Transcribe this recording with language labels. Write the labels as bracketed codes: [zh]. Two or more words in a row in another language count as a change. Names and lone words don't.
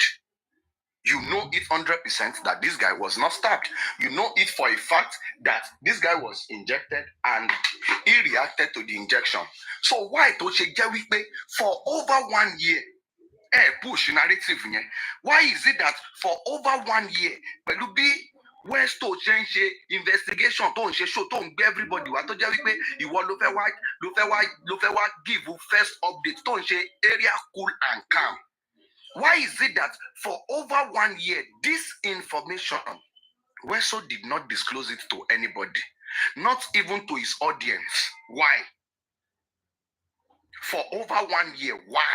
[en] You know it 100% that this guy was not stabbed. You know it for a fact that this guy was injected and he reacted to the injection. So why don't you get with me for over 1 year? Push narrative. Why is it that for over 1 year, [yo] pẹ̀lú bí Westo [en] change investigation [yo] tó ń ṣe show tó ń gbé everybody wá tó jẹ́ wípé ìwọ ló fẹ́ wá [en] give first update [yo] tó ń ṣe [en] area cool and calm? Why is it that for over 1 year, this information, Westo did not disclose it to anybody, not even to his audience? Why? For over 1 year, why?